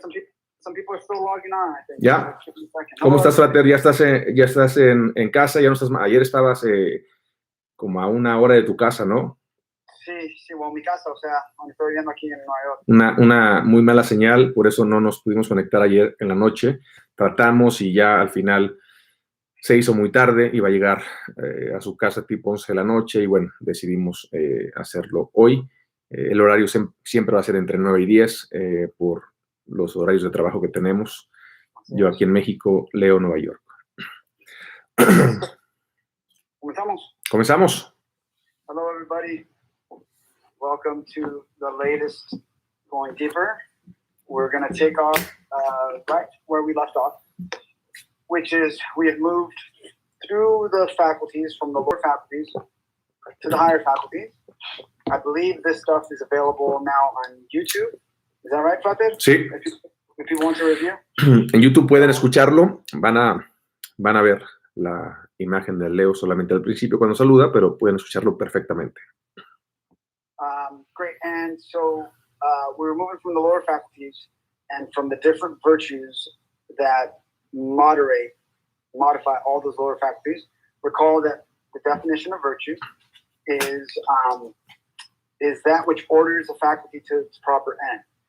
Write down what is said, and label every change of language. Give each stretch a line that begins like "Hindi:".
English: Some people are still logging on, I think.
Spanish: Ya. ¿Cómo estás, frater? ¿Ya estás en casa? ¿Ya no estás? Ayer estabas como a una hora de tu casa, ¿no? Sí, bueno, mi casa, o sea, donde estoy viviendo aquí en Nueva York. Una muy mala señal, por eso no nos pudimos conectar ayer en la noche. Tratamos y ya al final se hizo muy tarde, iba a llegar a su casa tipo 11 de la noche y bueno, decidimos hacerlo hoy. El horario siempre va a ser entre 9 y 10 por los horarios de trabajo que tenemos. Yo aquí en México, Leo, Nueva York. ¿Comenzamos?
English: Hello, everybody. Welcome to the latest Going Deeper. We're going to take off right where we left off, which is we have moved through the faculties from the lower faculties to the higher faculties. I believe this stuff is available now on YouTube. Is that right, Frater?
Spanish: Sí.
English: If you want to review.
Spanish: En YouTube pueden escucharlo. Van a ver la imagen de Leo solamente al principio cuando saluda, pero pueden escucharlo perfectamente.
English: Great. And so we're moving from the lower faculties and from the different virtues that modify all those lower faculties. Recall that the definition of virtue is that which orders a faculty to its proper end.